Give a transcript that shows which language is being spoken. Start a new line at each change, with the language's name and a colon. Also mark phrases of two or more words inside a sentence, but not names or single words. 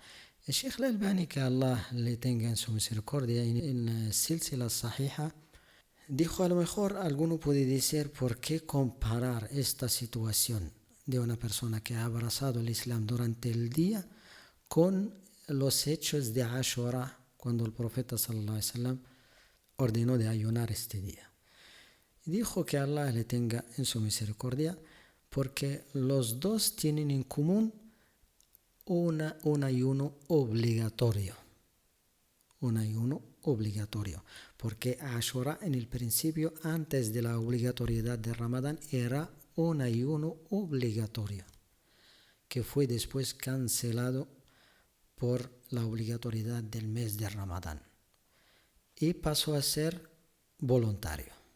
Spanish: El Sheikh al-Albani, que Allah le tenga en su misericordia, en Silsila Sahiha, dijo: a lo mejor alguno puede decir, ¿por qué comparar esta situación de una persona que ha abrazado el Islam durante el día con los hechos de Ashura, cuando el profeta
Arabic: صلى الله عليه وسلم
Spanish: ordenó de ayunar este día? Dijo que Allah le tenga en su misericordia, porque los dos tienen en común un ayuno obligatorio. Un ayuno obligatorio, porque Ashura en el principio, antes de la obligatoriedad de Ramadán, era un ayuno obligatorio, que fue después cancelado por la obligatoriedad del mes de Ramadán y pasó a ser voluntario.